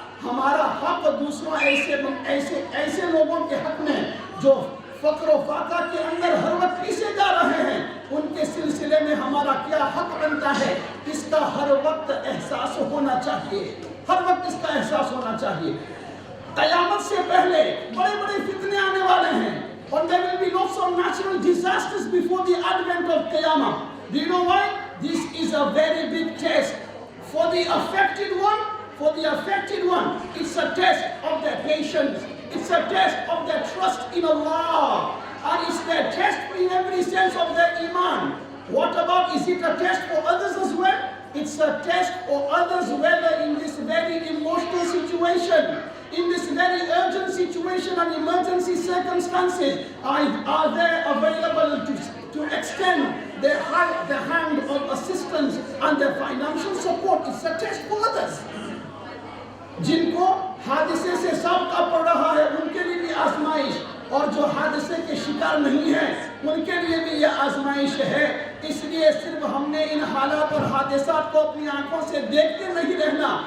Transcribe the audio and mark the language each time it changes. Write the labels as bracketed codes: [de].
[ur] ہمارا حق دوسروں ایسے لوگوں کے حق میں جو فقر و فاقہ کے اندر ہر وقت پیچھے جا رہے ہیں، ان کے سلسلے میں ہمارا کیا حق بنتا ہے، اس کا ہر وقت احساس ہونا چاہیے، ہر وقت اس کا احساس ہونا چاہیے. قیامت سے پہلے بڑے بڑے فتنے آنے والے ہیں، اور [en] there will be lots of natural disasters before the advent of Qiyamah. Do you know why? This is a very big test for the affected one. For the affected one, it's a test of their patience. It's a test of their trust in Allah. And it's their test in every sense of their iman. What about, is it a test for others as well? It's a test for others whether in this very emotional situation, in this very urgent situation and emergency circumstances, are they available to extend their hand of assistance and their financial support. It's a test for others. [ur] جن کو حادثے سے سابقہ پڑ رہا ہے ان کے لیے بھی آزمائش، اور جو حادثے کے شکار نہیں ہیں ان کے لیے بھی یہ آزمائش ہے. اس لیے صرف ہم نے ان حالات اور حادثات کو اپنی آنکھوں سے دیکھتے نہیں رہنا.